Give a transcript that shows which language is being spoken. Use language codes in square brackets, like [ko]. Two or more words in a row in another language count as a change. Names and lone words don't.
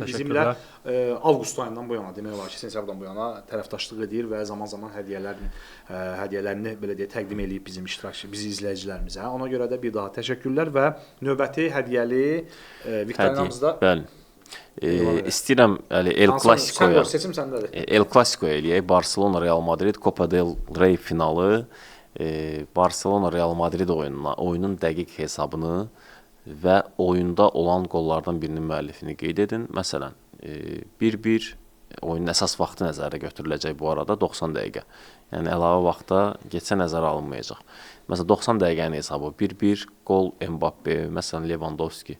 [az] Bizimlə avqust ayından bu yana, demək olar ki, sentyabrdan bu yana tərəfdaşlıq edir və zaman-zaman hədiyyələrini belə deyə təqdim eləyib bizim iştirakçı, bizi izləyicilərimizə. Ona görə də bir daha təşəkkürlər və növbəti hədiyyəli viktorinamızda istəyirəm El Clasico-ya. Seçim səndədir. El Clasico eləyək. Barcelona Real Madrid Copa del Rey finalı. Barcelona Real Madrid oyunun dəqiq hesabını və oyunda olan qollardan birinin müəllifini qeyd edin. Məsələn, 1-1 oyunun əsas vaxtı nəzərə götürüləcək bu arada 90 dəqiqə. Yəni əlavə vaxtda getsə nəzərə alınmayacaq. Məsələn 90 dəqiqənin hesabı 1-1 qol Mbappe, məsələn Lewandowski.